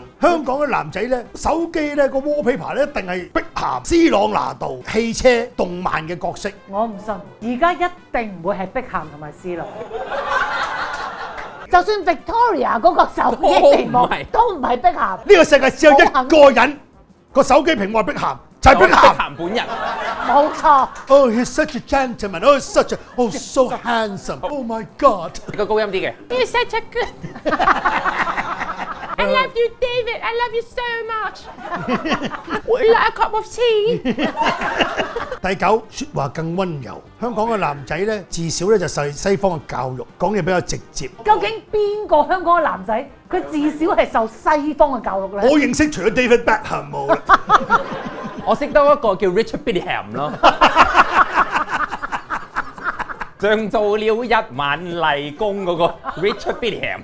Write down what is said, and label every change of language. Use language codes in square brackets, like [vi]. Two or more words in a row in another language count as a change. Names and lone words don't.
[yue] 香港嘅男仔呢，手機呢個 wallpaper 呢一定係碧咸、斯朗拿度、汽車、動漫嘅角色。我唔信，而家一定唔會係碧咸同埋斯朗。就算 Victoria 嗰個手機屏幕都唔係碧咸。呢個世界只有一個人個手機屏幕係碧咸。就係碧咸本人，冇錯。 [en] Oh, he's such a gentleman. Oh, such a, oh, so handsome. Oh my God. [yue] 個高音啲嘅。 [en] You're such a good. I love you, David. I love you so much. Would you like a cup of tea? [yue] 第九，説話更溫柔。香港嘅男仔咧，至少咧就受西方嘅教育，講嘢比較直接。究竟邊個香港嘅男仔，佢至少係受西方嘅教育咧？我認識除咗 David Beckham 冇啦。我識得一個叫 Richard Billingham 咯，像做了一晚例工嗰個 Richard Billingham。